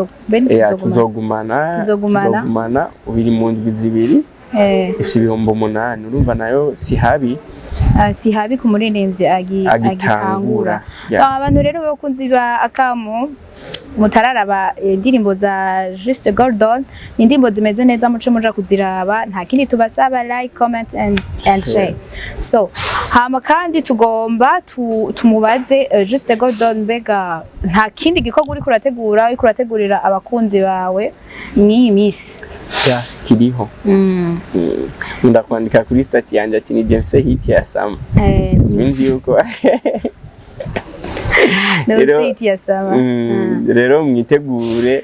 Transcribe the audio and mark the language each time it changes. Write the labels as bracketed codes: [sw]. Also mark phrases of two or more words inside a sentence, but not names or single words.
[rn] tuzogumana ubiri mu ndwi zibiri ifite 8,000 urumva nayo si habi ku muririmbyi agitangura abantu rero bakunzi ba Akamu mutararaba indirimbo za Juste Gordon indirimbo zimeze neza muce muja kuziraba nta kindi tubasaba [en] like comment and share [rn] so hama kandi tugomba tumubaze Juste Gordon mbega nta kindi gikorwa uri kurategurira abakunzi bawe ni miss kiriho ndakwandika kuri stat yanje ati ni James hit ya Sam nzi yuko rero mwitegure